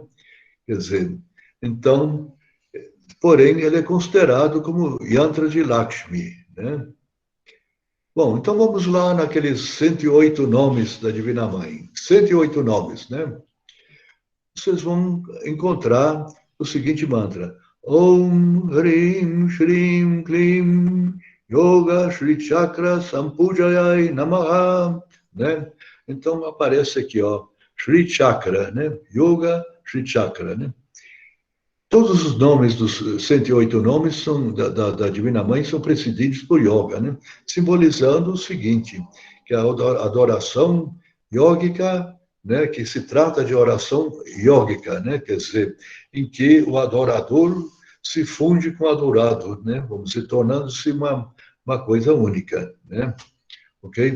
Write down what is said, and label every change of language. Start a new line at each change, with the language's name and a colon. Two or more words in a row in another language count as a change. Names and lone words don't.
Portuguese: Quer dizer, então, porém, ele é considerado como Yantra de Lakshmi. Né? Bom, então vamos lá naqueles 108 nomes da Divina Mãe. 108 nomes, né? Vocês vão encontrar o seguinte mantra.
Sanskrit: ओम् ह्रीम् श्रीम् क्लीम् योग श्री चक्र सम्पूजायै नमः,
Portuguese: né? Então aparece aqui, ó, Shri Chakra, né? Yoga Shri Chakra, né? Todos os nomes dos 108 nomes são da Divina Mãe são precedidos por yoga, né? Simbolizando o seguinte, que a adoração yógica, né, que se trata de oração yógica, né, quer dizer, em que o adorador se funde com o adorado, né, vamos dizer, tornando-se uma coisa única, né, ok?